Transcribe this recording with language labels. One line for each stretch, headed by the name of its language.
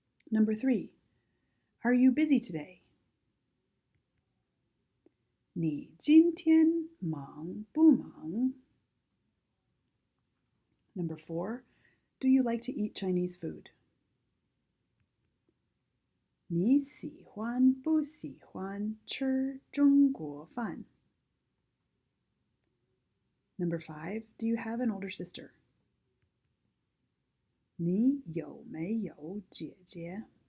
English: Number 3, are you busy today?
Chinese: 你今天忙不忙?
English: Number 4, do you like to eat Chinese food?
Chinese: 你喜欢不喜欢吃中国饭?
English: Number 5, do you have an older sister?
Chinese: 你有没有姐姐?